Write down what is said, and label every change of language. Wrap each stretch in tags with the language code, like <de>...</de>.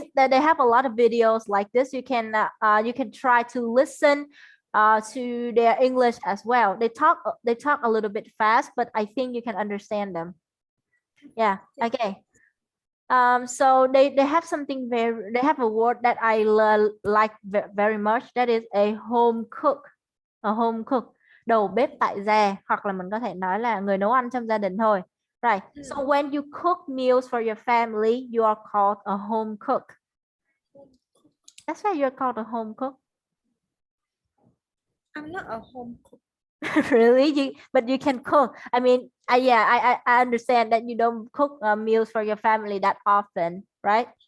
<en>They have a lot of videos like this. You can try to listen to their English as well. They talk a little bit fast, but I think you can understand them. Yeah. Okay. So they have something they have a word that I like very much. That is a home cook.</en> <vi>Đầu bếp tại gia, hoặc là mình có thể nói là người nấu ăn trong gia đình thôi.</vi> <en>Right. So when you cook meals for your family, you are called a home cook. That's why you're called a home cook. I'm not a home cook. Really? But you can cook. I mean, I understand that you don't cook meals for your family that often, right?</en>